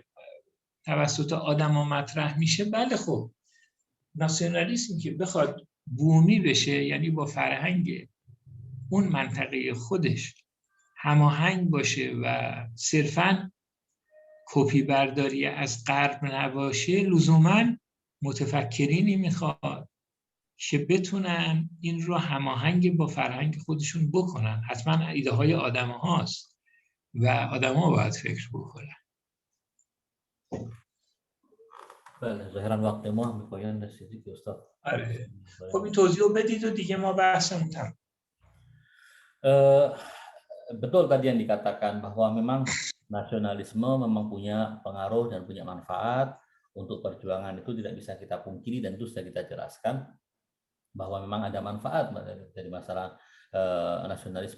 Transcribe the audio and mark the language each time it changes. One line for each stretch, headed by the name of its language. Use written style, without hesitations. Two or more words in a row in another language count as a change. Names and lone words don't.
Persian: توسط آدم ها مطرح میشه، بله خب ناسیونالیسم که بخواد بومی بشه، یعنی با فرهنگ اون منطقه خودش هماهنگ باشه و صرفاً کپی برداری از غرب نباشه، لزوماً متفکرینی میخواد که بتونن این رو هماهنگ با فرهنگ خودشون بکنن. حتما ایده های آدم هاست و آدم ها باید فکر بکنن. بله، ظاهرا وقت ما هم به پایان رسیدی که استاد. آره. خب این توضیح رو بدید و دیگه ما بحثمون تمام.
Indonesian: Betul tadi yang dikatakan bahwa memang nasionalisme memang punya pengaruh dan punya manfaat untuk perjuangan, itu tidak bisa kita pungkiri dan itu sudah kita jelaskan bahwa memang ada manfaat dari masalah nasionalisme.